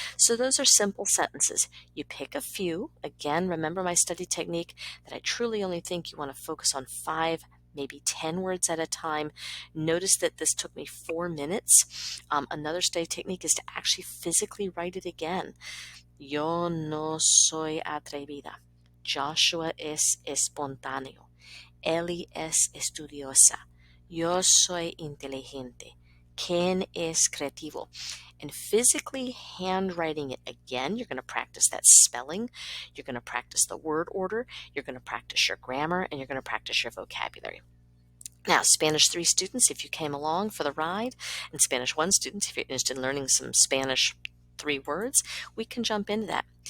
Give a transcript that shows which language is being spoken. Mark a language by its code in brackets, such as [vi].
[en] So those are simple sentences. You pick a few. Again, remember my study technique that I truly only think you want to focus on 5, maybe 10 words at a time. Notice that this took me 4 minutes. Another study technique is to actually physically write it again. [es] Yo no soy atrevida. Joshua es espontáneo. Ellie es estudiosa. Yo soy inteligente. ¿Quién es creativo? [en] And physically handwriting it again, you're going to practice that spelling, you're going to practice the word order, you're going to practice your grammar, and you're going to practice your vocabulary. Now, Spanish 3 students, if you came along for the ride, and Spanish 1 students, if you're interested in learning some Spanish 3 words, we can jump into that.